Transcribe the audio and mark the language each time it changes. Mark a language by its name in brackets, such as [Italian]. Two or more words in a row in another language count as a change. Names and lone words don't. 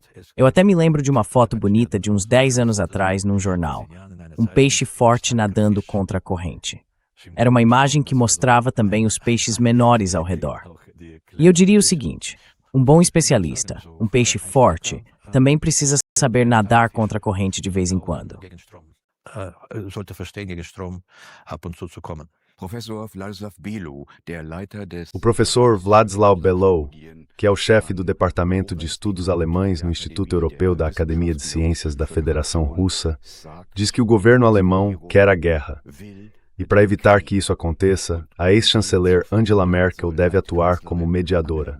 [Portuguese] Eu até me lembro de uma foto bonita de uns 10 anos atrás num jornal. Um peixe forte nadando contra a corrente. Era uma imagem que mostrava também os peixes menores ao redor. E eu diria o seguinte, um bom especialista, um peixe forte, também precisa saber nadar contra a corrente de vez em quando. [German] Sollte verstehen, gegen Strom ab und zu kommen. [Portuguese] O professor Władysław Bellow, que é o chefe do Departamento de Estudos Alemães no Instituto Europeu da Academia de Ciências da Federação Russa, diz que o governo alemão quer a guerra. E para evitar que isso aconteça, a ex-chanceler Angela Merkel deve atuar como mediadora.